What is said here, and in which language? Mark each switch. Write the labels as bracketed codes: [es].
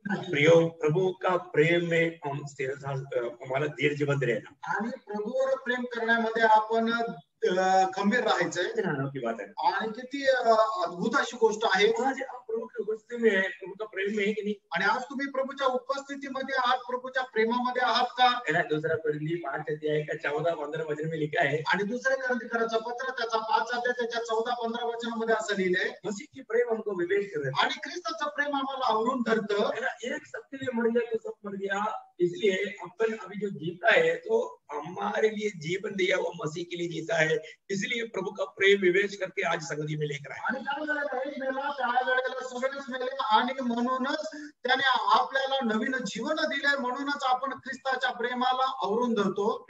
[hi] प्रियो प्रभु का प्रेम में हम हमारा धीरज बंद रहना [mr] आणि प्रभूवर प्रेम करण्यामध्ये आपण खंबीर राहायचंय. [hi] की बात है. [mr] आणि किती अद्भुत अशी गोष्ट आहे. [hi] आज आप प्रभु की उपस्थिति में है, प्रभु का प्रेम में है कि नहीं. [mr] आणि आज तुम्ही प्रभूच्या उपस्थितीमध्ये आहात, प्रभूच्या प्रेमामध्ये आहात का. [hi] दूसरा कोरिन्थी 5 अध्याय का 14-15 वचन में लिखा है. [mr] आणि दुसऱ्या कोरिन्थीकरांचं पत्र त्याचा 5 अध्याय त्याच्या 14-15 वचनामध्ये असं लिहिलंय. [hi] मसीह की प्रेम हमको विवेक कर रहा है [mr] आणि ख्रिस्ताचं प्रेम आम्हाला आवरून धरतं. [hi] एक सबके लिए मर गया तो सब मर गया, इसलिए अपन अभी जो जीता है तो हमारे लिए जीवन दिया वो मसीह के लिए जीता है, इसलिए प्रभु का प्रेम विवेच करके आज संगति में लेकर आए. [mr] आणि त्यावेळेला एक मेला, त्यावेळेला सगळेच मेले आणि म्हणूनच त्याने आपल्याला नवीन जीवन दिले. म्हणूनच आपण ख्रिस्ताच्या प्रेमाला आवरून धरतो.